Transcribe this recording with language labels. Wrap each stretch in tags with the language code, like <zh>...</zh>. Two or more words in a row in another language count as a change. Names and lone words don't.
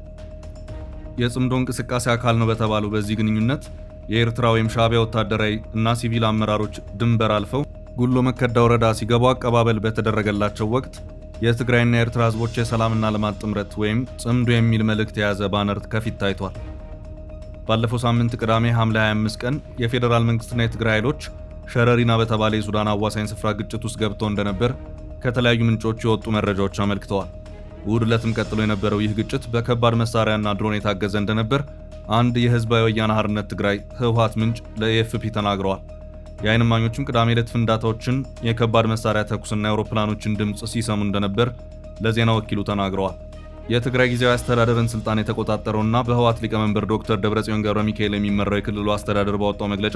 <am>የጽምዶ እንቅስቃሴ አካል ነው በተባለው በዚህ ግንኙነት የኤርትራ ወይም ሻቢያ ወታደራዊ እና ሲቪል አመራሮች ድንበር አልፈው ጉሎ መከዳ ወረዳ ሲገቡ አቀባበል በተደረገላቸው ወቅት የትግራይና የኤርትራ ህዝቦች የሰላምና ልማት ጥምረት ወይም ጽምዶ የሚል መልእክት የያዘ ባነር ከፊት ታይቷል። ባለፈው ሳምንት ቅዳሜ ሐምሌ 25 ቀን የፌዴራል መንግስትና የትግራይ ኃይሎች ሸረሪና በተባለ የሱዳን አዋሳኝ ስፍራ ግጭት ውስጥ ገብተው እንደነበር ከተለያዩ ምንጮች የወጡ መረጃዎች አመልክተዋል። እሁድ ዕለትም ቀጥሎ የነበረው ይህ ግጭት በከባድ መሳሪያና ድሮን የታገዘ እንደነበር አንድ የህዝባዊ ወያነ ሓርነት ትግራይ ህወሓት ምንጭ ለኤፍፒ ተናግረዋል። የዓይን እማኞችም ቅዳሜ ዕለት ፍንዳታዎችን፣ የከባድ መሳሪያ ተኩስና የአውሮፕላኖችን ድምፅ ሲሰሙ እንደነበር ለዜና ወኪሉ ተናግረዋል። የትግራይ ጊዜያዊ አስተዳደርን ስልጣን የተቆጣጠረውና በህወሓት ሊቀመንበር ዶክተር ደብረጽዮን ገብረ ሚካኤል የሚመራው የክልሉ አስተዳደር ባወጣው መግለጫ</am>